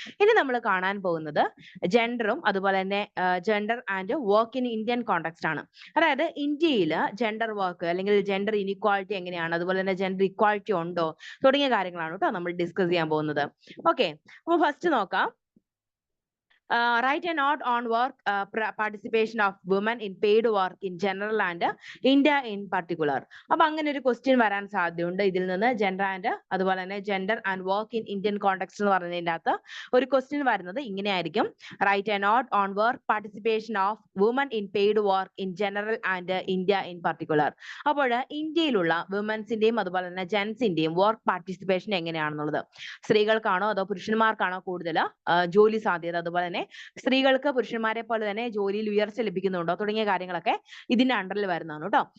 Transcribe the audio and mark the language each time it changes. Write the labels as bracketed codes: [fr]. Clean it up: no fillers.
[ml] ഇനി നമ്മൾ കാണാൻ പോകുന്നത് ജെൻഡറും അതുപോലെ തന്നെ [en] gender and work in Indian context [ml] ആണ്. അതായത് ഇന്ത്യയിൽ ജെൻഡർ വർക്ക് അല്ലെങ്കിൽ ജെൻഡർ ഇനിക്വാളിറ്റി എങ്ങനെയാണ്, അതുപോലെ തന്നെ ജെൻഡർ ഇക്വാളിറ്റി ഉണ്ടോ തുടങ്ങിയ കാര്യങ്ങളാണ് കേട്ടോ നമ്മൾ ഡിസ്കസ് ചെയ്യാൻ പോകുന്നത്. ഓക്കെ, അപ്പോൾ ഫസ്റ്റ് നോക്കാം. [en] Write a note on work participation of women in paid work in general and India in particular. [ml] അപ്പൊ അങ്ങനെ ഒരു ക്വസ്റ്റ്യൻ വരാൻ സാധ്യതയുണ്ട് ഇതിൽ നിന്ന്. ജെൻഡർ ആൻഡ് അതുപോലെ തന്നെ [en] gender and work in Indian context [ml] എന്ന് പറഞ്ഞതിൻ്റെ അകത്ത് ഒരു ക്വസ്റ്റ്യൻ വരുന്നത് ഇങ്ങനെയായിരിക്കും. [en] Write a note on work participation of women in paid work in general and India in particular. [ml] അപ്പോൾ ഇന്ത്യയിലുള്ള വുമൻസിന്റെയും അതുപോലെ തന്നെ ജെൻസിന്റെയും വർക്ക് പാർട്ടിസിപ്പേഷൻ എങ്ങനെയാണെന്നുള്ളത്, സ്ത്രീകൾക്കാണോ അതോ പുരുഷന്മാർക്കാണോ കൂടുതൽ ജോലി സാധ്യത, അതുപോലെ തന്നെ സ്ത്രീകൾക്ക് പുരുഷന്മാരെ പോലെ തന്നെ ജോലിയിൽ ഉയർച്ച ലഭിക്കുന്നുണ്ടോ തുടങ്ങിയ കാര്യങ്ങളൊക്കെ ഇതിന്റെ അണ്ടറിൽ വരുന്നതാണ് കേട്ടോ.